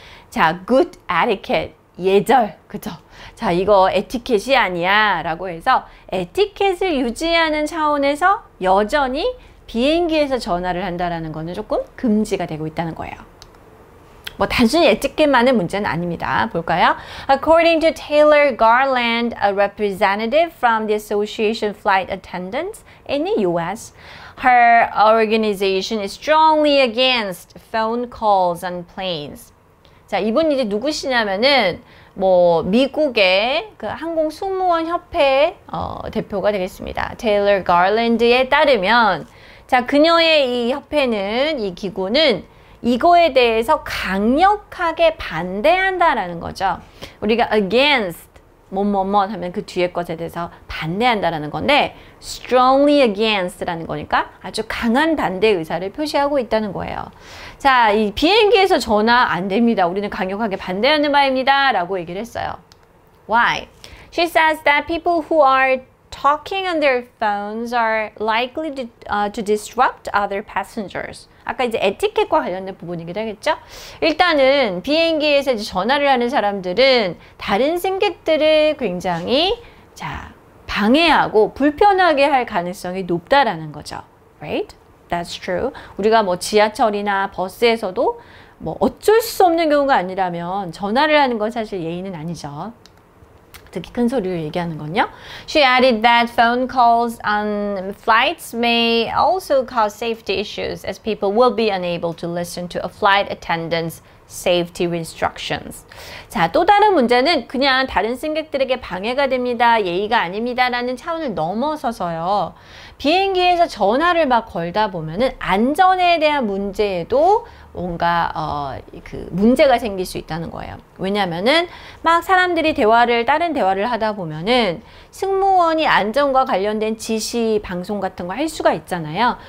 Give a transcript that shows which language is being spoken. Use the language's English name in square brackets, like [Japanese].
[Korean] 자, [English] good etiquette, [Korean] 예절, 그죠? 자, 이거 에티켓이 아니야 라고 해서 에티켓을 유지하는 차원에서 여전히 비행기에서 전화를 한다라는 거는 조금 금지가 되고 있다는 거예요. 단순히 에티켓만의 문제는 아닙니다. 볼까요? [English] According to Taylor Garland, a representative from the Association of Flight Attendants in the U.S., her organization is strongly against phone calls on planes. [Korean] 자, 이분이 이제 누구시냐면은 미국의 그 항공 승무원 협회 대표가 되겠습니다. 테일러 가랜드에 따르면, 자, 그녀의 이 협회는, 이 기구는 이거에 대해서 강력하게 반대한다라는 거죠. 우리가 against 뭐뭐뭐 하면 그 뒤에 것에 대해서 반대한다라는 건데 [English] strongly against [Korean] 라는 거니까 아주 강한 반대 의사를 표시하고 있다는 거예요. 자, 이 비행기에서 전화 안 됩니다. 우리는 강력하게 반대하는 바입니다. 라고 얘기를 했어요. [English] Why? She says that people who are talking on their phones are likely to disrupt other passengers. [Korean] 아까 이제 에티켓과 관련된 부분이기도 하겠죠? 일단은 비행기에서 이제 전화를 하는 사람들은 다른 승객들을 굉장히 방해하고 불편하게 할 가능성이 높다라는 거죠. [English] Right? That's true. [Korean] 우리가 뭐 지하철이나 버스에서도 뭐 어쩔 수 없는 경우가 아니라면 전화를 하는 건 사실 예의는 아니죠. 특히 큰 소리로 얘기하는 건요. [English] She added that phone calls on flights may also cause safety issues as people will be unable to listen to a flight attendant's safety instructions. [Korean] 자, 또 다른 문제는 그냥 다른 승객들에게 방해가 됩니다. 예의가 아닙니다. 라는 차원을 넘어서서요. 비행기에서 전화를 막 걸다 보면은 안전에 대한 문제에도 뭔가 문제가 생길 수 있다는 거예요. 왜냐면은 막 사람들이 다른 대화를 하다 보면은 승무원이 안전과 관련된 지시 방송 같은 거 할 수가 있잖아요.